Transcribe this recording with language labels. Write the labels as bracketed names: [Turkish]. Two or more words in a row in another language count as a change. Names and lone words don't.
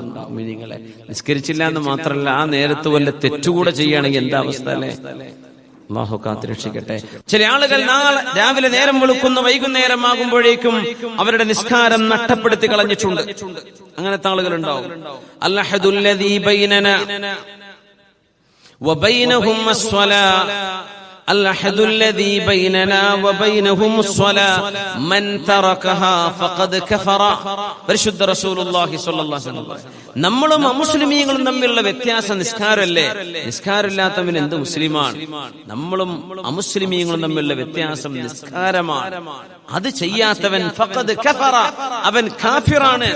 [Malayalam] നിങ്ങളെ നിസ്കരിച്ചില്ല എന്ന് മാത്രമല്ല, ആ നേരത്ത് വല്ല തെറ്റുകൂടെ ചെയ്യുകയാണെങ്കിൽ എന്താ അവസ്ഥ അല്ലേ? അള്ളാഹു കാത്തുരക്ഷിക്കട്ടെ. ചില ആളുകൾ രാവിലെ നേരം വെളുക്കുന്ന വൈകുന്നേരം ആകുമ്പോഴേക്കും അവരുടെ നിസ്കാരം നഷ്ടപ്പെടുത്തി കളഞ്ഞിട്ടുണ്ട്. അങ്ങനത്തെ ആളുകൾ ഉണ്ടാവും. [Arabic] العهد الذي بيننا وبينهم الصلاة الأحد الذي بيننا وبينهم الصلاة من تركها فقد كفر. [Malayalam] പരിശുദ്ധ [Arabic] رسول الله صلى الله عليه وسلم. [Malayalam] നമ്മളും അമുസ്ലിമീങ്ങളും തമ്മിലുള്ള വ്യത്യാസം നിസ്കാരമല്ലേ? നിസ്കാരമില്ലാത്തവൻ എന്ത് മുസ്ലിമാണ്? നമ്മളും അമുസ്ലിമീങ്ങളും തമ്മിലുള്ള വ്യത്യാസം നിസ്കാരമാണ്. അത് ചെയ്യാത്തവൻ [Arabic] فقد كفر, [Malayalam] അവൻ കാഫിറാണ്.